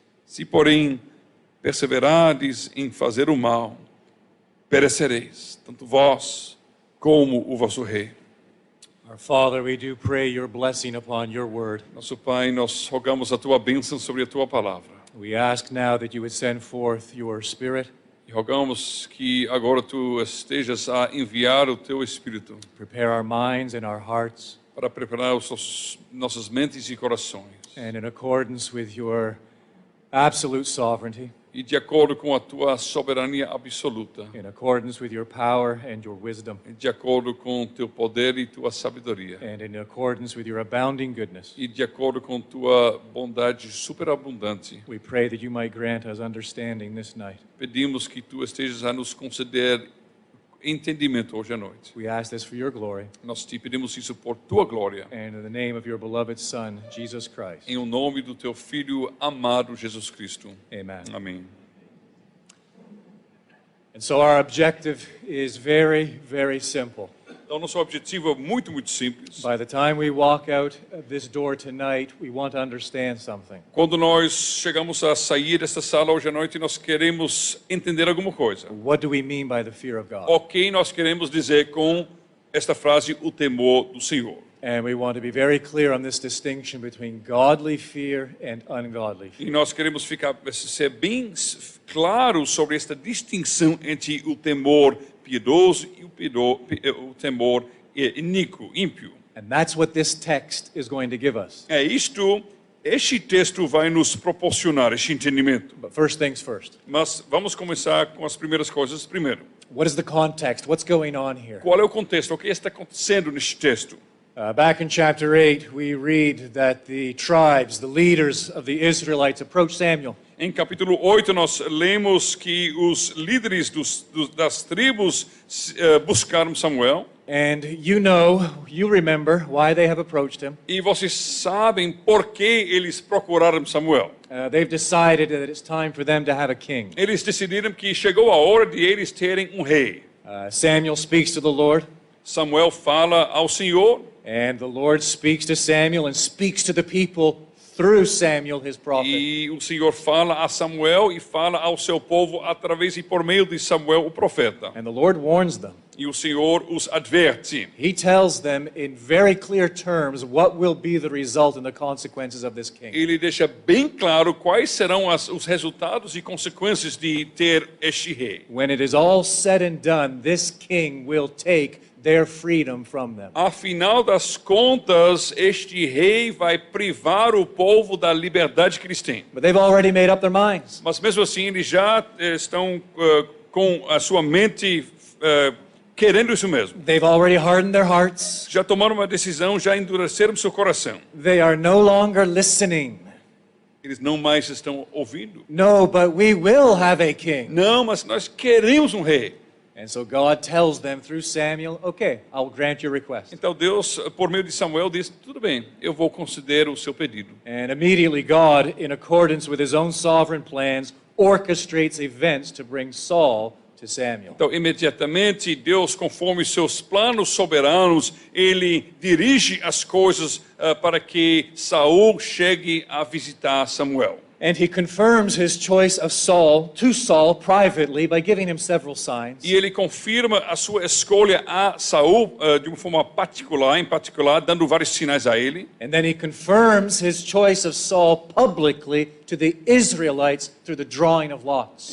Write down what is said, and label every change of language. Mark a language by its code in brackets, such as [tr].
[pt] Se, porém, perseverardes em fazer o mal, perecereis, tanto vós como o vosso rei. [en] Our Father, we do pray your blessing upon your word. [pt] Nosso Pai, nós rogamos a tua bênção sobre a tua palavra. [en] We ask now that you would send forth your Spirit, [pt] E rogamos que agora tu estejas a enviar o teu Espírito [en] prepare our minds and our hearts, [pt] para preparar nossas mentes e corações. [en] and in accordance with your absolute sovereignty, [pt] E de acordo com a tua soberania absoluta. [en] in accordance with your power and your wisdom, [pt] E de acordo com teu poder e tua sabedoria. [en] and in accordance with your abounding goodness, [pt] E de acordo com tua bondade superabundante. [en] we pray that you might grant us understanding this night. [pt] Pedimos que tu estejas a nos conceder entendimento hoje à noite. [en] We ask this for your glory, [pt] Nós te pedimos isso por tua glória. [en] and in the name of your beloved Son, Jesus Christ. [pt] Em o nome do teu Filho amado Jesus Cristo. [en] Amen. [pt] Amém. [en] And so our objective is very, very simple. [pt] Então, nosso objetivo é muito simples. [en] By the time we walk out of this door tonight, we want to understand something. [pt] Quando nós chegamos a sair desta sala hoje à noite, nós queremos entender alguma coisa. [en] What do we mean by the fear of God? [pt] O que nós queremos dizer com esta frase, o temor do Senhor? [en] And we want to be very clear on this distinction between godly fear and ungodly fear. [pt] E nós queremos ser bem claros sobre esta distinção entre o temor piedoso e o temor iníquo, ímpio. [en] And that's what this text is going to give us. [pt] Este texto vai nos proporcionar este entendimento. [en] But first things first. [pt] Mas vamos começar com as primeiras coisas primeiro. [en] What is the context? What's going on here? [pt] Qual é o contexto? O que está acontecendo neste texto? [en] Back in chapter 8, we read that the tribes, the leaders of the Israelites, approached Samuel. [pt] Em capítulo 8, nós lemos que os líderes das tribos buscaram Samuel. [en] And you remember why they have approached him. [pt] E vocês sabem por que eles procuraram Samuel. [en] They've decided that it's time for them to have a king. [pt] Eles decidiram que chegou a hora de eles terem um rei. [en] Samuel speaks to the Lord. [pt] Samuel fala ao Senhor. [en] And the Lord speaks to Samuel and speaks to the people through Samuel, his prophet. [pt] E o Senhor fala a Samuel e fala ao seu povo através e por meio de Samuel, o profeta. [en] And the Lord warns them. [pt] E o Senhor os adverte. [en] He tells them in very clear terms what will be the result and the consequences of this king. [pt] Ele deixa bem claro quais serão os resultados e consequências de ter este rei. [en] When it is all said and done, this king will take their freedom from them. [pt] Afinal das contas, este rei vai privar o povo da liberdade que eles têm. [en] But they've already made up their minds. [pt] Mas mesmo assim, eles já estão com a sua mente querendo isso mesmo. [en] They've already hardened their hearts. [pt] Já tomaram uma decisão, já endureceram seu coração. [en] They are no longer listening. [pt] Eles não mais estão ouvindo. [en] No, but we will have a king. [pt] Não, mas nós queremos um rei. [en] And so God tells them through Samuel, okay, I'll grant your request. [pt] Então Deus, por meio de Samuel, diz, tudo bem, eu vou considerar o seu pedido. [en] And immediately God, in accordance with his own sovereign plans, orchestrates events to bring Saul to Samuel. [pt] Então, imediatamente, Deus, conforme seus planos soberanos, ele dirige as coisas para que Saul chegue a visitar Samuel. [en] And he confirms his choice of Saul to Saul privately by giving him several signs. [pt] E ele confirma a sua escolha a Saul de uma forma particular, dando vários sinais a ele. [en] And then he confirms his choice of Saul publicly to the Israelites through the drawing of lots.